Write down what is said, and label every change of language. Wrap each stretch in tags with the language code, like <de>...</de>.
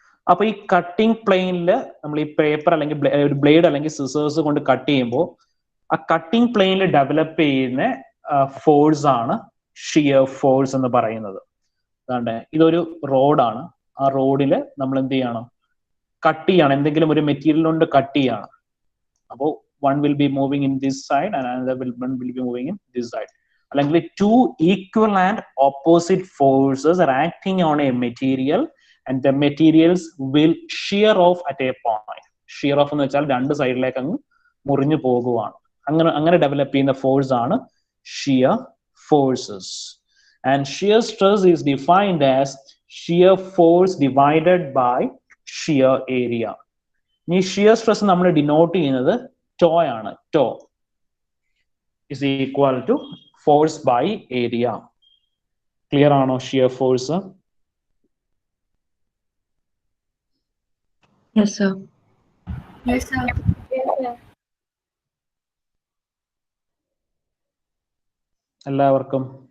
<ml>അപ്പൊ ഈ കട്ടിംഗ് പ്ലെയിനിൽ നമ്മൾ ഈ പേപ്പർ അല്ലെങ്കിൽ ഒരു ബ്ലേഡ് അല്ലെങ്കിൽ സിസേഴ്സ് കൊണ്ട് കട്ട് ചെയ്യുമ്പോൾ ആ കട്ടിംഗ് പ്ലെയിനിൽ ഡെവലപ്പ് ചെയ്യുന്ന ഫോഴ്സ് ആണ് ഷിയർ ഫോഴ്സ് എന്ന് പറയുന്നത്. അതാണ്ട് ഇതൊരു റോഡാണ്. ആ റോഡിൽ നമ്മൾ എന്ത് ചെയ്യണം? കട്ട് ചെയ്യണം, എന്തെങ്കിലും ഒരു മെറ്റീരിയൽ കൊണ്ട് കട്ട് ചെയ്യണം.</ml> <en>അപ്പോൾ one will be moving in this side and another one will be moving in this side. അല്ലെങ്കിൽ two equal and opposite forces are acting on a material and the materials will shear off at a point.</en> <ml>Shear off എന്ന് വെച്ചാൽ രണ്ട് സൈഡിലേക്ക് അങ്ങ് മുറിഞ്ഞു പോകുവാണ്. അങ്ങനെ develop ചെയ്യുന്ന ഫോഴ്സ് ആണ് shear forces.</ml> <en>And shear stress is defined as shear force divided by shear area.</en> <ml>ഈ shear stress നമ്മൾ ഡിനോട്ട് ചെയ്യുന്നത് ടോ ആണ്.</ml> <en>Tau is equal to force by area.</en> <ml>Clear ആണോ shear force?</ml> <en>Yes, sir. Yes, sir. Yes, sir.</en> <ml>എല്ലാവർക്കും</ml>